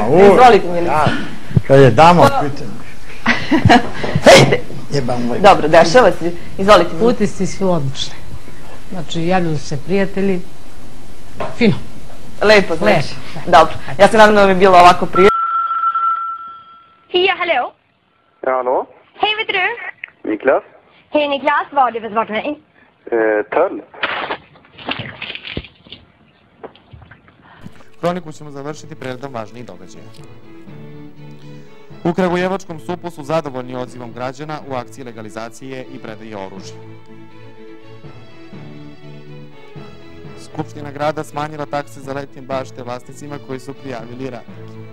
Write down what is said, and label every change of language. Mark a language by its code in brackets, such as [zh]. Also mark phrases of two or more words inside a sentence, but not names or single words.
[sr] Izvolite, Milica. Kad je damo pitanje. Dobro, dešava se. Izvolite. Utisci su odlični. Znači, javljaju se prijatelji. Fino. Lepo, znači. Dobro. Ja se nadam da vam je bilo ovako prije. [sv] Ja, hallå? Ja, hallå? Hej, vet du? Niklas? Hej Niklas, vad har du för svart mig? Töll. [sr] Kroniku ćemo završiti preredom važnijih događaja. U Kragujevačkom SUP-u su zadovoljni odzivom građana u akciji legalizacije i predaje oružja. Skupština grada smanjila takse za letnje bašte vlasnicima koji su prijavili radnike.